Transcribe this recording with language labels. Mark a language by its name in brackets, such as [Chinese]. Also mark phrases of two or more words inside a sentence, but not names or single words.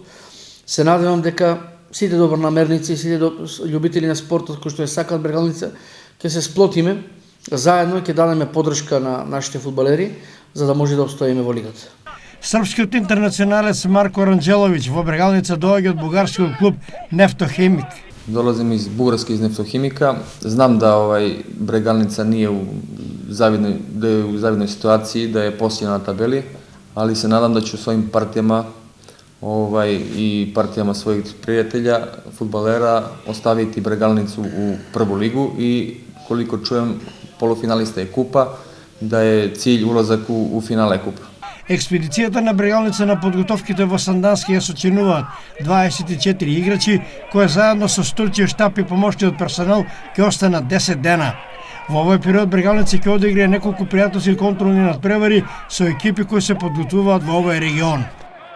[Macedonian] Се надевам дека сите добронамерници, сите љубители на спортот кои што ја сакаат Брегалница, ќе се сплотиме заедно и ќе дадеме поддршка на нашите фудбалери за да може да обстоиме во лигата. Српскиот интернационалец Марко Ранџеловиќ во Брегалница доаѓа од бугарскиот клуб Нефтохимик. [Serbian] Долазим из Бугарска, из Нефтохимика. Знам да Брегалница nije u zavidnoj situaciji, da je posljedna na tabeli, ali se nadam da ću svojim partijama i partijama svojih prijatelja, fudbalera, ostaviti Bregalnicu u prvu ligu i koliko čujem polufinalista je kupa, da je cilj ulazak u finale kupa. [Macedonian] Експедицијата на Брегалница на подготовките во Сандански ја сочинуваат 24 играчи, кои заедно со стручниот штаб и помошниот персонал ќе останат 10 дена. Во овој период Брегалница ќе одиграе неколку пријателски контролни надпревари со екипи кои се подготвуваат во овој регион.